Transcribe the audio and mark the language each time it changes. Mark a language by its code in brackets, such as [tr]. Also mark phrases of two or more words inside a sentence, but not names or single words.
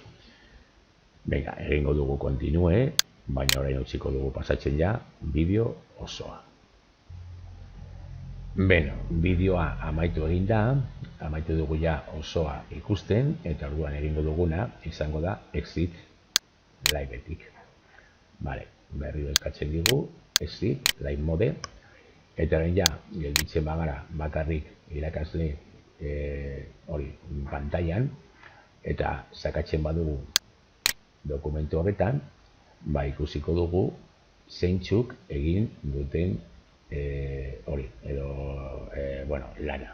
[eu] Egingo dugu kontinue, baina orain utziko dugu pasatzen ja bideo osoa. Beno, bideoa amaitu egin da, amaitu dugu ja osoa ikusten, eta orduan egingo duguna izango da [en] exit liveetik. [eu] Vale, berriro eskatzen digu, [en] exit live mode, [eu] eta orain ja, gelditzen bagara bakarrik irakasle hori pantailan, eta sakatzen badugu dokumentu horretan, ba ikusiko dugu zeintzuk egin duten hori, edo, bueno, lana.